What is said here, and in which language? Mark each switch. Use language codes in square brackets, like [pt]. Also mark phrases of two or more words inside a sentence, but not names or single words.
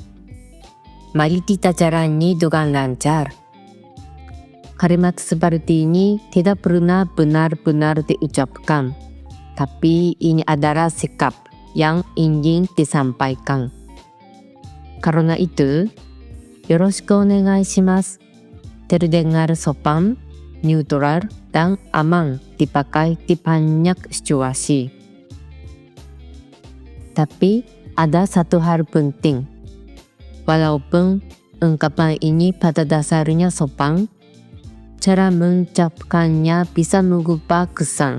[id] Mari kita jalani dengan lancar. Kalimat seperti ini tidak pernah benar-benar diucapkan, tapi ini adalah sikap yang ingin disampaikan. Karena itu, [ja] よろしくお願いします [id] terdengar sopan, neutral, dan aman dipakai di banyak situasi. Tapi ada satu hal penting. Walaupun ungkapan ini pada dasarnya sopan, cara mengucapkannya bisa mengubah kesan.